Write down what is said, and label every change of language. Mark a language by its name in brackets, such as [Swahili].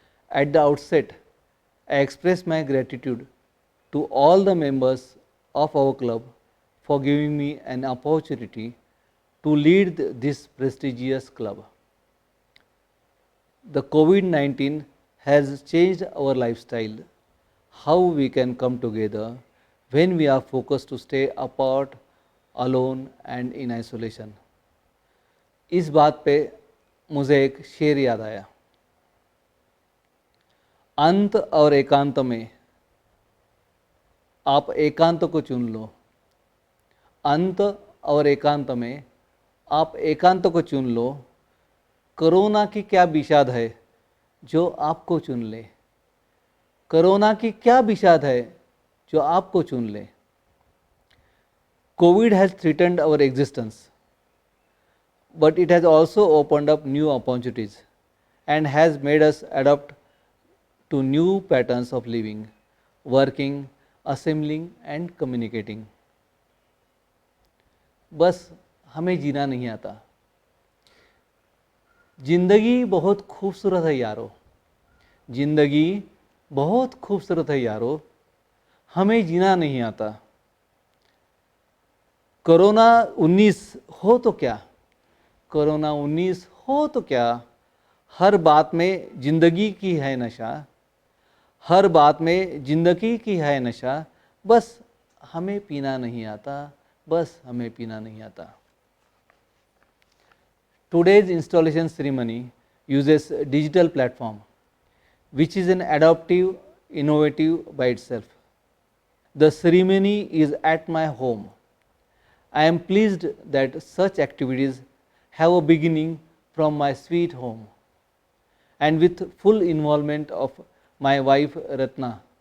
[English] At the outset, I express my gratitude to all the members of our club for giving me an opportunity to lead this prestigious club. The COVID-19 has changed our lifestyle, how we can come together when we are focused to stay apart, alone and in isolation. [Hindi] इस बात पे मुझे एक शेर याद आया, अंत और एकांत में आप एकांत को चुन लो, अंत और एकांत में आप एकांत को चुन लो, कोरोना की क्या विषाद है जो आपको चुन ले, कोरोना की क्या विषाद है जो आपको चुन ले. [English] COVID has threatened our existence, but it has also opened up new opportunities and has made us adapt to new patterns of living, working, assembling and communicating. [Hindi] बस हमें जीना नहीं आता. जिंदगी बहुत खूबसूरत है यारो, जिंदगी बहुत खूबसूरत है यारो, हमें जीना नहीं आता. कोरोना 19 हो तो क्या, कोरोना 19 हो तो क्या, हर बात में जिंदगी की है नशा, हर बात में जिंदगी की है नशा, बस हमें पीना नहीं आता, बस हमें पीना नहीं आता. [English] Today's installation ceremony uses a digital platform, which is an adaptive, innovative by itself. The ceremony is at my home. I am pleased that such activities have a beginning from my sweet home and with full involvement of my wife Ratna.